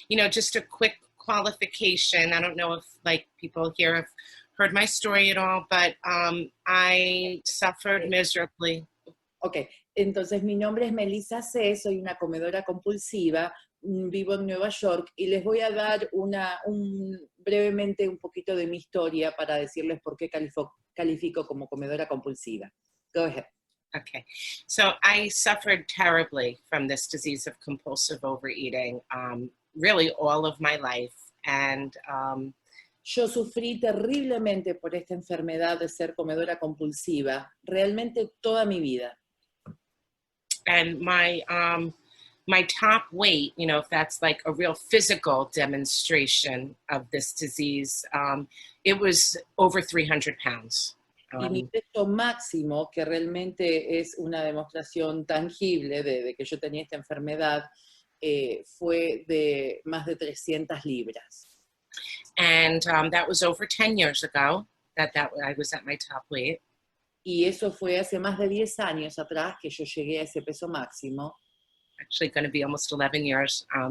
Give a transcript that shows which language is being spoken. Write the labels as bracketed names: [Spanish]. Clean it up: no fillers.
[English] Just a quick qualification. I don't know if people here have heard my story at all, but I suffered miserably. [Spanish] Ok, entonces mi nombre es Melissa C., soy una comedora compulsiva, vivo en Nueva York y les voy a dar brevemente un poquito de mi historia para decirles por qué califico como comedora compulsiva. [English] Go ahead. Okay, so I suffered terribly from this disease of compulsive overeating, really all of my life, and [Spanish] yo sufrí terriblemente por esta enfermedad de ser comedora compulsiva, realmente toda mi vida. [English] And my top weight, if that's like a real physical demonstration of this disease, it was over 300 pounds. [Spanish] Y mi peso máximo, que realmente es una demostración tangible de que yo tenía esta enfermedad, fue de más de 300 libras. [English] And that was over 10 years ago that I was at my top weight. [Spanish] Y eso fue hace más de 10 años atrás que yo llegué a ese peso máximo. [English] Actually going to be almost 11 years.